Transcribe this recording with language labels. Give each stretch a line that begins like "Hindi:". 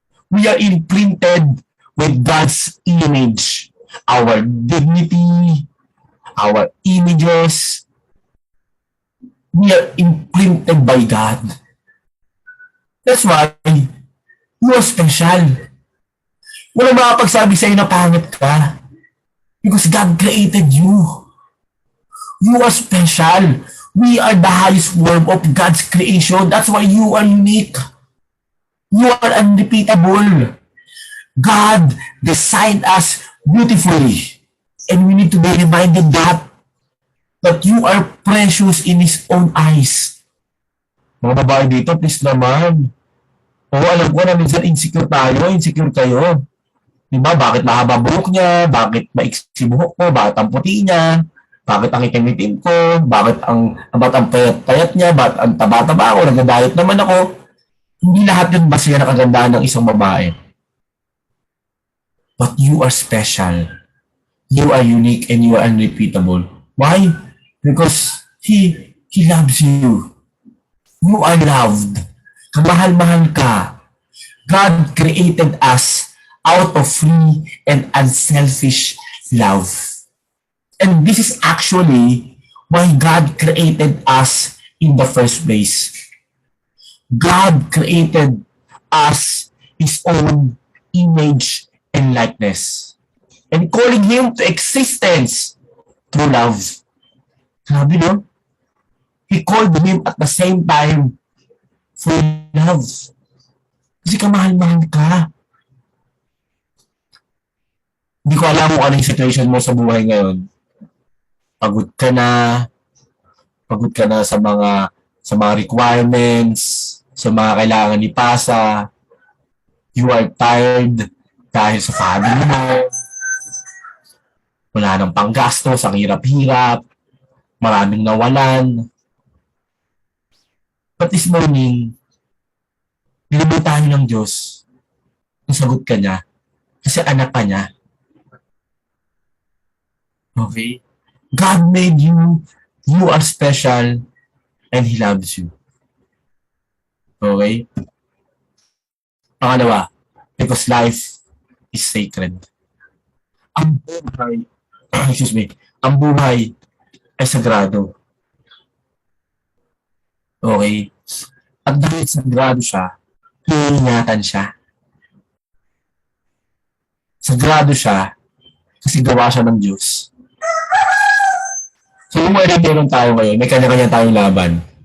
English: We are imprinted with God's image. Our dignity, our images, we are imprinted by God. That's why you are special.
Filipino: Wala makapagsabi sa'yo na pangit ka.
English: Because God created you. You are special. We are the highest form of God's creation. That's why you are unique. You are unrepeatable. God designed us beautifully. And we need to be reminded that you are precious in His own eyes.
Filipino: Mga babae dito, please naman. Oo, alam ko na minsan insecure kayo. Diba, bakit mahaba buhok niya? Bakit maiksi buhok ko? Bakit ang puti niya? Bakit ang itim-itim ko? Bakit ang payat-payat niya? Bakit ang taba-taba ako? Nagda-diet naman ako. Hindi lahat yun basihan ng kagandahan ng isang babae.
English: But you are special. You are unique and you are unrepeatable. Why? Because He loves you. You are loved.
Filipino: Kamahal-mahal ka.
English: God created us out of free and unselfish love. And this is actually why God created us in the first place. God created us His own image and likeness. And calling Him to existence through love.
Filipino: Sabi no?
English: He called Him at the same time for love.
Filipino: Kasi kamahal-mahal ka. Hindi ko alam kung anong situation mo sa buhay ngayon. Pagod ka na sa mga requirements, sa mga kailangan ipasa.
English: You are tired
Filipino: dahil sa family mo. Wala nang panggastos, ang hirap-hirap. Maraming nawalan.
English: But this morning,
Filipino: nilabay tayo ng Diyos. Nasagot ka niya. Kasi anak ka niya.
English: Okay? God made you. You are special. And He loves you. Okay? Pangalawa, because life is sacred.
Filipino: Ang buhay, ang buhay ay sagrado. Okay? At dahil sagrado siya, iingatan siya. Sagrado siya kasi gawa siya ng Diyos. So, kung meron tayo ngayon, may kanya-kanya tayong laban.